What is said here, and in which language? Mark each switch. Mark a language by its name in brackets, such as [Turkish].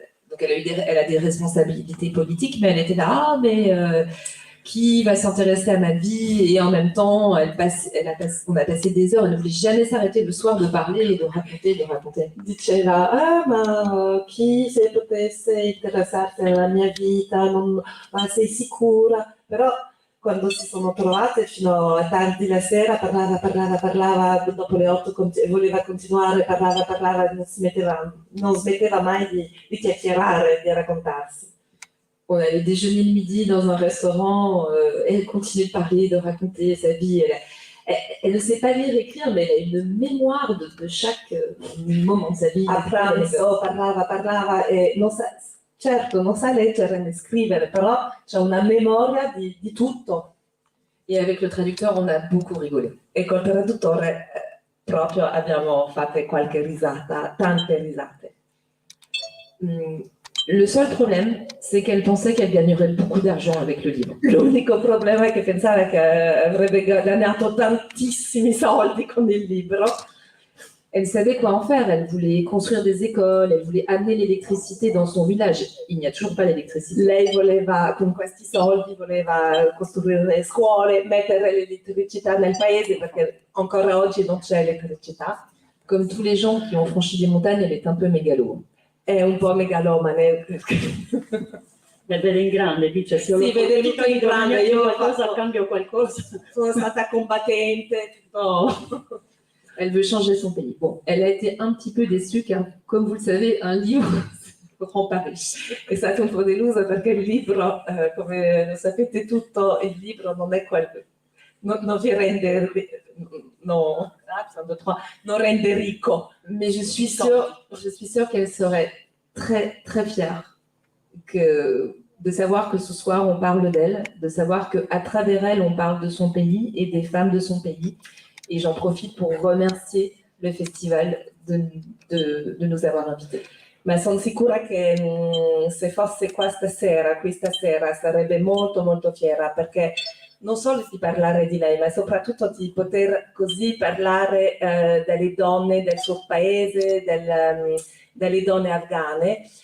[French] Donc elle a des responsabilités politiques, mais elle était là, qui va s'intéresser à ma vie, et en même temps, on a passé des heures, elle ne voulait jamais s'arrêter le soir de parler et de raconter. [Italian] Diceva, ma chi se potesse interessarsi alla mia vita, ma sei sicura? Però quando si sono trovate fino a tardi la sera parlava, dopo le 8 voleva continuare, parlava, non smetteva mai di chiacchierare, di raccontarsi. [French] On allait déjeuner le midi dans un restaurant, elle continue de parler, de raconter sa vie. Elle ne sait pas lire et écrire, mais elle a une mémoire de chaque moment de sa vie. [Italian] A pranzo parlava e non sa leggere né scrivere, però c'è una memoria di tutto. [French] Et avec le traducteur, on a beaucoup rigolé. [Italian] E col traduttore proprio abbiamo fatto qualche risata, tante risate. [French] Le seul problème, c'est qu'elle pensait qu'elle gagnerait beaucoup d'argent avec le livre. [Italian] L'unico problema è che pensava che avrebbe guadagnato tantissimi soldi con il libro. [French] Elle savait quoi en faire, elle voulait construire des écoles, elle voulait amener l'électricité dans son village. Il n'y a toujours pas d'électricité. [Italian] Lei voleva, con questi soldi, voleva costruire le scuole, mettere l'elettricità nel paese, perché ancora oggi non c'è elettricità. [French] Comme tous les gens qui ont franchi des montagnes, elle est un peu mégalo. [Italian] È un po' megalomane. Vede in grande, dice, se sì, vede tutto in grande, io qualcosa, cambio qualcosa. Sono stata combattente. Oh. [French] Elle veut changer son pays. Bon, elle a été un petit peu déçue car, comme vous le savez, un livre rend pas riche. [Italian] È stata un po' delusa perché il libro, come lo sapete tutto, il libro non è non vi rende, non rende ricco. [French] Mais je suis sûre qu'elle serait très, très fière de savoir que ce soir on parle d'elle, de savoir qu'à travers elle on parle de son pays et des femmes de son pays. Et j'en profite pour remercier le festival de nous avoir invités. [Italian] Ma sono sicura che se fosse qui stasera sarebbe molto molto fiera, perché non solo di parlare di lei, ma soprattutto di poter così parlare delle donne del suo paese, delle donne afghane.